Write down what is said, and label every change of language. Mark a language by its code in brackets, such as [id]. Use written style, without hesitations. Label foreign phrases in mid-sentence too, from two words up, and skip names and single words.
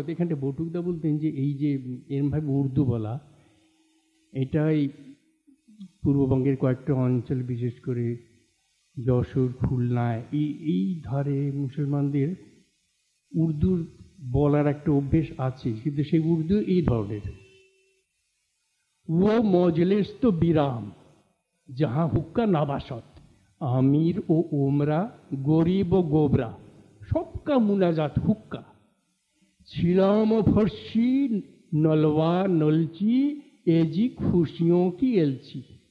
[bn] এখানটা বটুকদা বলতেন যে এই যে এরমভাবে উর্দু বলা, এটাই পূর্ববঙ্গের কয়েকটা অঞ্চল, বিশেষ করে যশোর, খুলনায় এই ধারে মুসলমানদের উর্দু বলার একটা অভ্যেস আছে, কিন্তু সেই উর্দু এই ধরনের। ও মজলিস তো বিরাম, [ur] جہاں حقہ نا باست, امیر و امرا، غریب و غربا, سب کا مناجات حقہ. چلم فرشی نلوا نلچی، اےجی خوشیوں کی ایلچی.